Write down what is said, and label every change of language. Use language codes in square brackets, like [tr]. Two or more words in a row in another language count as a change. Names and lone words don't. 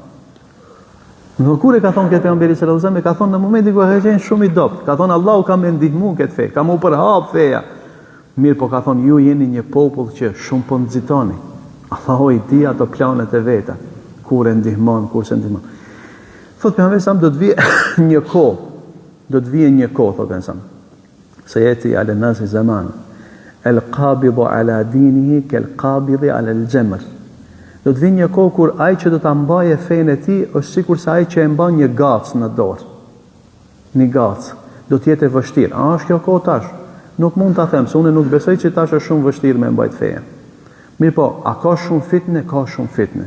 [sq] Në kur e ka thonë këtë pejgamberi [ar] صلى الله عليه وسلم, [sq] ka thonë në momentin kur ka qenë shumë i dopt, ka thonë Allahu ka më ndihmu këtë fe, ka më përhap feja. Mirë, po ka thonë ju jeni një popull që shumë po nxitoni. Allahu i di ato planet e veta, kur e ndihmon, kur se ndihmon. Thotë pejgamberi sallallahu do të vijë një kohë, thotë pejgamberi. [ar] سيأتي على الناس زمان القابض على دينه كالقابض على الجمر. [sq] Do të vinë një kohë kur ai që do ta mbajë fenë e tij është sikur se ai që e mban një gacë në dorë. Një gacë. Do të jetë e vështirë. A është kjo kohë tash? Nuk mund ta them, se unë nuk besoj që tash është shumë vështirë me mbajt fenë. Mirë po, a ka shumë fitne? Ka shumë fitne.